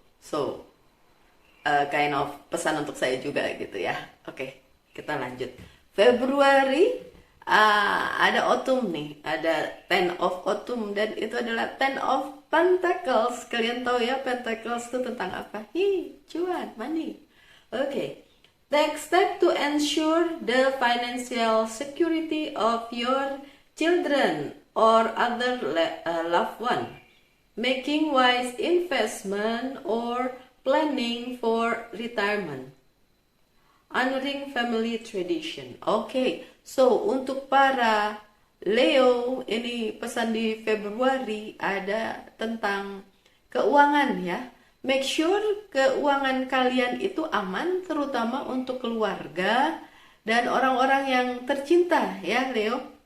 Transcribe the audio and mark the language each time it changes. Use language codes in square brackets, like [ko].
[id] So, [en] kind of [id] pesan untuk saya juga gitu ya. Oke, kita lanjut. Februari, ada autumn nih, ada Ten of Autumn, dan itu adalah Ten of Pentacles. Kalian tahu ya Pentacles itu tentang apa? Cuan, money. Oke. [en] Take step to ensure the financial security of your children or other loved one. Making wise investment or planning for retirement. Honoring family tradition. [id] Oke, so untuk para Leo, ini pesan di Februari ada tentang keuangan ya. [en] Make sure [id] keuangan kalian itu aman, terutama untuk keluarga dan orang-orang yang tercinta ya Leo.